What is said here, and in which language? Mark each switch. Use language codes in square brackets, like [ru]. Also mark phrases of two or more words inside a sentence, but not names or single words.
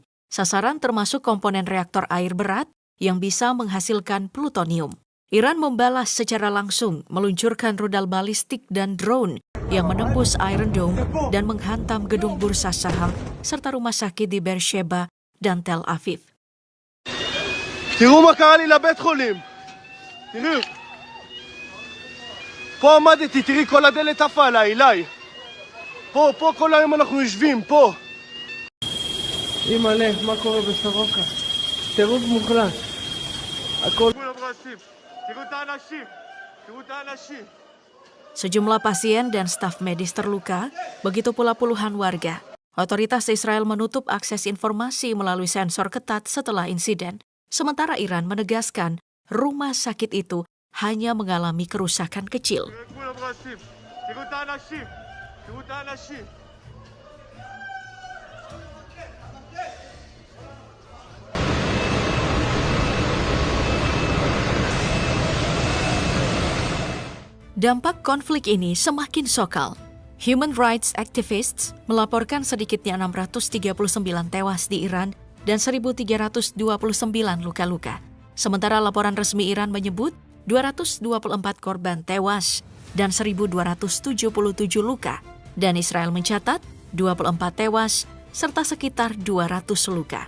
[id] Sasaran termasuk komponen reaktor air berat yang bisa menghasilkan plutonium. Iran membalas secara langsung meluncurkan rudal balistik dan drone yang menembus Iron Dome dan menghantam gedung bursa saham serta rumah sakit di Beersheba dan Tel Aviv. [he] תראו מה קרה לי לבית חולים. תראו. פה עמדתי, תראי כל הדלת עפה עליי, אליי. פה כל היום אנחנו יושבים, פה. אימא'לה, מה קורה בסורוקה? טירוף מוחלט. הכל... תראו את האנשים. תראו את האנשים. [id] Sejumlah pasien dan staf medis terluka, begitu pula puluhan warga. Otoritas Israel menutup akses informasi melalui sensor ketat setelah insiden. Sementara Iran menegaskan rumah sakit itu hanya mengalami kerusakan kecil. Dampak konflik ini semakin sokal. [en] Human rights activists [id] melaporkan sedikitnya 639 tewas di Iran dan 1.329 luka-luka. Sementara laporan resmi Iran menyebut 224 korban tewas dan 1.277 luka. Dan Israel mencatat 24 tewas serta sekitar 200 luka.